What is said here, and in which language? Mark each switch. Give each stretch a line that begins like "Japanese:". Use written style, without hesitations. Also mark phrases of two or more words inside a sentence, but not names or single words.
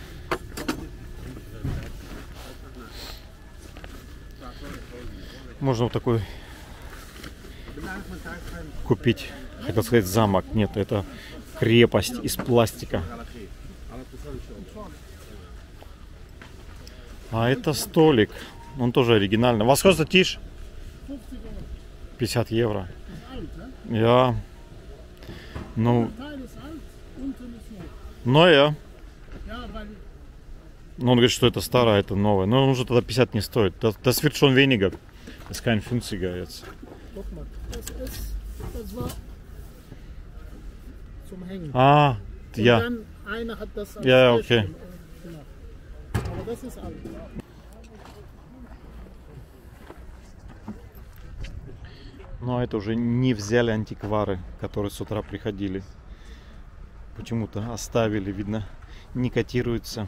Russian: Можно вот такой купить, хотел сказать замок, нет, это крепость из пластика. А это столик, он тоже оригинальный.
German: Was kostet Tisch? 50 евро. Ja.
Russian: Ну, новая. Ну, он говорит, что это старое, это новое. Но он уже тогда 50 не стоит.
German: Das wird schon weniger. Das ist kein 50er jetzt. Ah, ja. Ja, okay.
Russian: Но это уже не взяли антиквары, которые с утра приходили. Почему-то оставили, видно, не котируется.